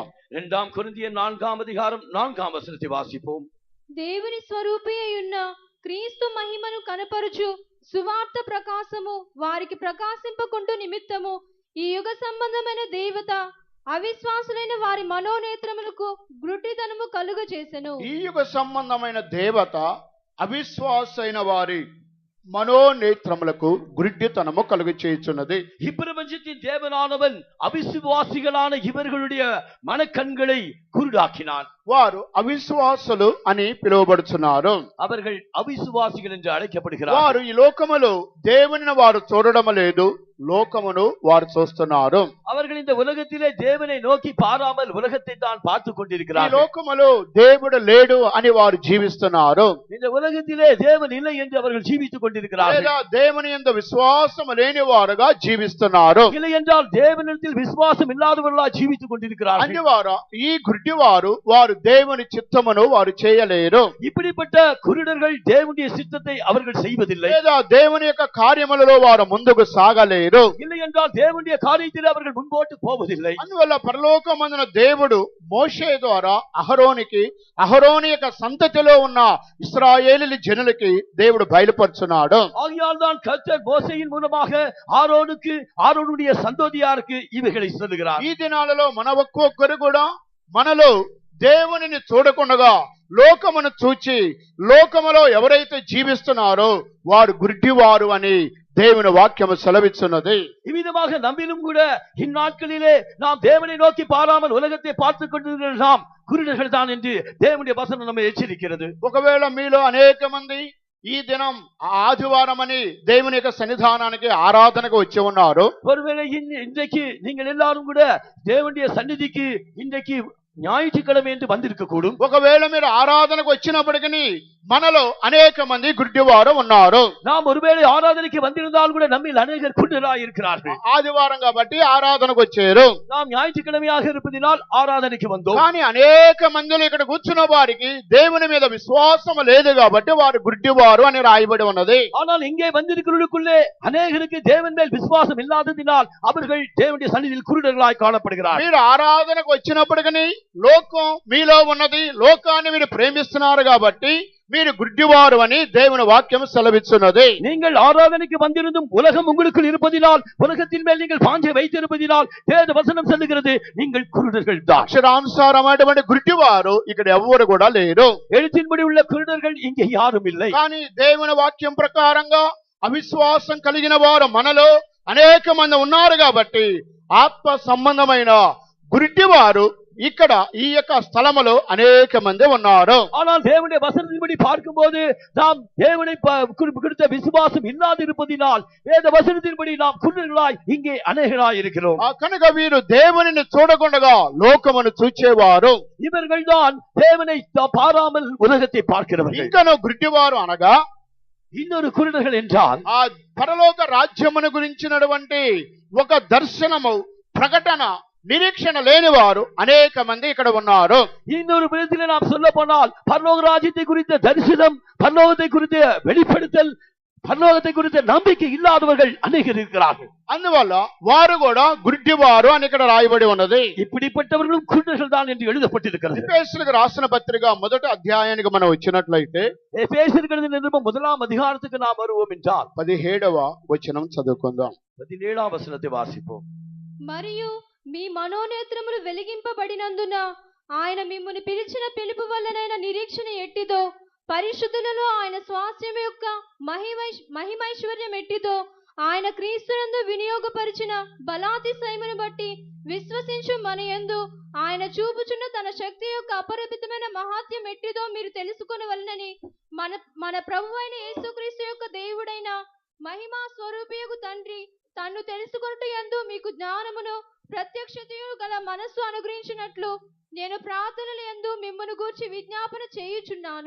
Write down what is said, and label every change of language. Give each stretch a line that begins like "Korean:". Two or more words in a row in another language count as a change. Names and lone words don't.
Tamil: 2 కొరింథీయుల 4ஆம் அதிகாரம் 4ஆம் வசனத்தை வாசிப்போம்.
Telugu: దేవుని స్వరూపి అయ్యున్న క్రీస్తు మహిమను కనపరుచు సువార్త ప్రకాశము వారికి ప్రకాశింపకుండు నిమిత్తము ఈ యుగ సంబంధమైన దేవత అవిశ్వాసులైన వారి మనోనేత్రములకు గ్రుడ్డితనము కలుగ చేసెను. ఈ యుగ సంబంధమైన దేవత అవిశ్వాసైన వారి మనోనేత్రములకు గుడ్డితనము కలుగ చేయుచున్నది.
Tamil: இப்பிரபஞ்சத்தின் தேவனானவன் அவிசுவாசிகளான இவர்களுடைய மனக்கண்களை குருடாக்கினான்.
Telugu: వారు అవిశ్వాసులు అని పిలువబడుచున్నారు.
Tamil: அவர்கள் அவிசுவாசிகள் என்று அழைக்கப்படுகிறார்கள்.
Telugu: వారు ఈ లోకములో దేవునిని వారు చూడడం లేదు, లోకమును వారు చూస్తున్నారు.
Tamil: அவர்கள் இந்த உலகத்திலே தேவனை நோக்கி பாராமல் உலகத்தை தான் பார்த்து
Telugu: ఈ
Tamil: கொண்டிருக்கிறார்கள்.
Telugu: లోకములో దేవుడు లేడు అని వారు జీవిస్తున్నారు.
Tamil: இந்த உலகத்திலே தேவன் இல்லை என்று அவர்கள் ஜீவித்துக் கொண்டிருக்கிறார்கள்.
Telugu: లేదా దేవుని యందు విశ్వాసం లేని వారుగా జీవిస్తున్నారు.
Tamil: இல்லை என்றால் தேவனிடத்தில் விசுவாசம் இல்லாதவர்களாக ஜீவித்துக் கொண்டிருக்கிறார்கள்.
Telugu: అందువారు ఈ గుడ్డివారు వారు దేవుని చిత్తమును వారు చేయలేరు.
Tamil: இப்படிப்பட்ட குருடர்கள் தேவனுடைய சித்தத்தை அவர்கள் செய்வதில்லை.
Telugu: లేదా దేవుని యొక్క కార్యములలో వారు ముందుకు సాగలేరు.
Tamil: இல்லை என்றால் தேவனுடைய காரியத்தில் அவர்கள் முன்போட்டு போவதில்லை.
Telugu: అందువల్ల పరలోకమందున దేవుడు మోషే ద్వారా అహరోని యొక్క సంతతిలో ఉన్న ఇశ్రాయేలు జనులకి దేవుడు బయలుపరుచున్నాడు.
Tamil: ஆகையால் தான் கர்த்தர் மோசேயின் மூலமாக ஆரோனுடைய சந்ததியாருக்கு இவைகளை சொல்லுகிறார்.
Telugu: ఈ దినాలలో మన ఒక్కొక్కరు కూడా మనలో దేవునిని చూడకుండా లోకమును చూచి లోకములో ఎవరైతే జీవిస్తున్నారో వారు గుడ్డివారు అని దేవుని వాక్యము సెలవిస్తున్నది.
Tamil: இவ்விதமாக நம்மிலும் கூட இந்நாட்களிலே நாம் தேவனை நோக்கி பாராமல் உலகத்தை பார்த்துக் கொண்டிருக்கிற நாம் குருடர்கள் தான் என்று தேவனுடைய வசனம் நம்மை எச்சரிக்கிறது.
Telugu: ఒకవేళ మీలో అనేక మంది ఈ దినం ఆదివారం అని దేవుని యొక్క సన్నిధానానికి ఆరాధనకు వచ్చి ఉన్నారు.
Tamil: ஒருவேளை இன்றைக்கு நீங்கள் எல்லாரும் கூட தேவனுடைய சந்நிதிக்கு இன்றைக்கு ஞாயிற்றுக்கிழமை என்று வந்திருக்க கூடும்.
Telugu: ఒకవేళ మీరు ఆరాధనకు వచ్చినప్పటికీ మనలో అనేక మంది గుడ్డివారు ఉన్నారు.
Tamil: நாம் ஒருவேளை ஆராதனைக்கு வந்திருந்தால் கூட நம்மில் அநேகர் குருடராய் இருக்கிறார்கள்.
Telugu: ఆదివారం కాబట్టి ఆరాధనకు వచ్చారు.
Tamil: நாம் ஞாயிற்றுக்கிழமையாக இருப்பதினால் ஆராதனைக்கு வந்தோம்.
Telugu: కానీ అనేక మందిలో ఇక్కడ కూర్చున్న వారికి దేవుని మీద విశ్వాసం లేదు కాబట్టి వారు గుడ్డివారు అని రాయబడి ఉన్నది.
Tamil: ஆனால் இங்கே வந்திருக்கிறவர்களுக்குள்ளே அநேகருக்கு தேவன் மேல் விசுவாசம் இல்லாததினால் அவர்கள் தேவனுடைய சந்நிதியில் குருடர்களாய் காணப்படுகிறார்கள்.
Telugu: మీరు ఆరాధనకు వచ్చినప్పటికీ లోకం మీలో ఉన్నది, లోకాన్ని మీరు ప్రేమిస్తున్నారు కాబట్టి మీరు గుడ్డివారు అని దేవుని వాక్యం సెలవిస్తున్నది.
Tamil: நீங்கள் ஆராதனைக்கு வந்திருந்தும் உலகம் உங்களுக்குள் இருப்பதினால் உலகத்தின் மேல் நீங்கள் வாஞ்சை வைத்திருப்பதினால் வேத வசனம் சொல்லுகிறது நீங்கள் குருடர்கள் தான்.
Telugu: అక్షరానుసారమైనటువంటి గుడ్డివారు ఇక్కడ ఎవ్వరు కూడా లేరు.
Tamil: எழுத்தின்படி உள்ள குருடர்கள் இங்கே யாரும் இல்லை.
Telugu: కానీ దేవుని వాక్యం ప్రకారంగా అవిశ్వాసం కలిగిన వారు మనలో అనేక మంది ఉన్నారు కాబట్టి ఆత్మ సంబంధమైన గుడ్డివారు ఇక్కడ ఈ యొక్క స్థలములో అనేక మంది ఉన్నారు.
Tamil: ஆனால் தேவனுடைய வசனத்தின்படி பார்க்கும்போது நாம் தேவனை குறித்த விசுவாசம் இல்லாது இருப்பதினால் வேத வசனத்தின்படி நாம் குருடர்களாய் இங்கே அநேகராய் இருக்கிறோம்.
Telugu: కనుక వీరు దేవునిని చూడకుండా లోకమును చూచేవారు.
Tamil: இவர்கள் தான் தேவனை பாராமல் உலகத்தை பார்க்கிறவர்கள்.
Telugu: ఇంకనో గుడ్డివారు అనగా
Tamil: இன்னொரு குருடர்கள் என்றால்
Telugu: ఆ పరలోక రాజ్యమును గురించినటువంటి ఒక దర్శనము, ప్రకటన, నిరీక్షణ లేని వారు అనేక మంది ఇక్కడ ఉన్నారు.
Tamil: இன்னொரு விதத்திலே நாம் சொல்ல போனால் பரலோக ராஜ்யத்தை குறித்த தரிசனம், பரலோகத்தை குறித்த வெளிப்படுத்தல், பரலோகத்தை குறித்த நம்பிக்கை இல்லாதவர்கள் அநேகர் இருக்கிறார்கள்.
Telugu: అందువల్ల వారు కూడా గుడ్డివారు అని ఇక్కడ రాయబడి ఉన్నది.
Tamil: இப்படிப்பட்டவர்களும் குருடர்கள் தான் என்று எழுதப்பட்டிருக்கிறது.
Telugu: ఎఫెసీయులకు రాసిన పత్రిక మొదటి అధ్యాయానికి మనం వచ్చినట్లయితే
Tamil: எபேசியர்களுடைய நிருபம் 1ஆம் அதிகாரத்துக்கு நாம் வருவோம் என்றால்
Telugu: 17వ వచనం చదువుకుందాం.
Tamil: 17ஆம் வசனத்தை வாசிப்போம்.
Telugu: మరియు మీ మనోనేత్రములు వెలిగింపబడినందున ఆయన మిమ్మును పిలిచిన పిలుపు వల్లనైన నిరీక్షణ ఎట్టిదో, పరిశుద్ధులలో ఆయన స్వాస్థ్యం యొక్క మహిమైశ్వర్యం ఎట్టిదో, ఆయన క్రీస్తునందు వినియోగపరిచిన బలాతిశయమును బట్టి విశ్వసించు మన యందు ఆయన చూపుచున్న తన శక్తి యొక్క అపరిమితమైన మహాత్యం ఎట్టిదో మీరు తెలుసుకొనవలెనని మన ప్రభువైన యేసుక్రీస్తు యొక్క దేవుడైన మహిమా స్వరూపియగు తండ్రి తన్ను తెలుసుకొనుట యందు మీకు జ్ఞానమును ప్రత్యక్షతయు గల మనస్సు అనుగ్రహించినట్లు నేను ప్రార్థనల యందు మిమ్మును గూర్చి విజ్ఞాపన చేయుచున్నాను.